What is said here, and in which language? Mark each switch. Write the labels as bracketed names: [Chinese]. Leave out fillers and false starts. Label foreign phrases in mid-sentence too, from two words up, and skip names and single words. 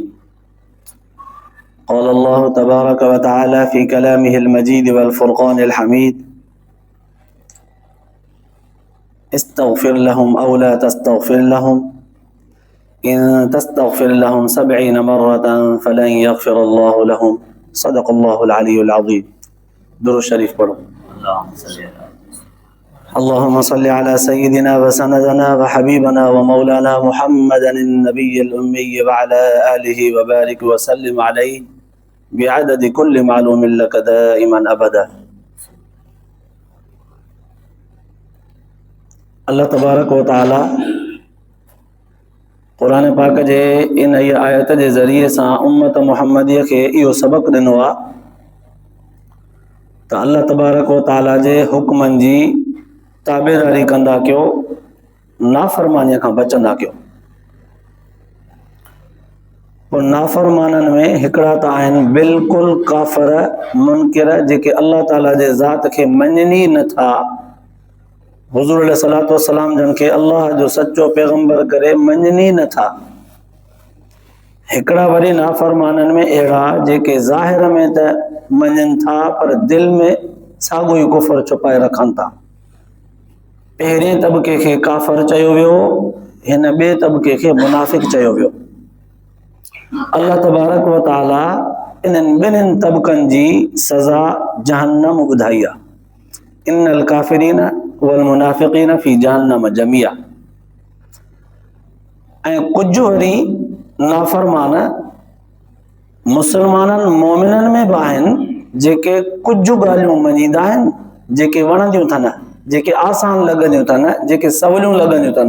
[Arabic] قال الله تبارك وتعالى في كلامه المجيد والفرقان الحميد استغفر لهم أو لا تستغفر لهم إن تستغفر لهم 70 مرة فلن يغفر الله لهم. صدق الله العلي العظيم. [Sindhi] दुरूद शरीफ पढ़ो। [Arabic] اللهم صل على سيدنا وسندنا وحبيبنا ومولانا محمد النبي الأمي وعلى آله وبارك وسلم عليه بعدد كل معلوم لك دائما أبدا. الله تبارك وتعالى [Sindhi] क़ुरान पाक जे इन आयत जे ज़रिए सां उम्मत मुहम्मदीअ खे इहो सबक़ ॾिनो आहे त [Arabic] الله تبارك وتعالى [Sindhi] जे हुक्मनि जी ताबेदारी कंदा कयो, नाफ़रमानीअ खां बचंदा कयो। पोइ नाफ़रमाननि में हिकिड़ा त आहिनि बिल्कुलु काफ़िर मुनकिर, जेके अल्लाह ताला जे ज़ात खे मञनि ई नथा। हुज़ूर [Arabic] عليه الصلاة والسلام [Sindhi] जन खे अल्लाह जो सचो पैगंबर करे मञनि ई नथा। हिकिड़ा वरी नाफ़रमाननि में अहिड़ा जेके ज़ाहिर में त मञनि था पर दिलि में साॻियो ई कुफ़र छुपाए रखनि था। पहिरें तबके खे काफ़िर चयो वियो, हिन ॿिए तबके खे मुनाफ़िक़ चयो वियो। [Arabic] الله تبارك وتعالى [Sindhi] इन्हनि ॿिन्हिनि तबकनि जी सज़ा जहन्नम ॿुधाई आहे। [Arabic] إن الكافرين والمنافقين في جهنم جميعا. [Sindhi] ऐं कुझु वरी नाफ़रमान मुसलमाननि मोमिननि में बि आहिनि जेके कुझु ॻाल्हियूं मञींदा आहिनि, जेके वणंदियूं अथनि, जेके आसान लॻंदियूं अथनि, जेके सवलियूं लॻंदियूं अथनि।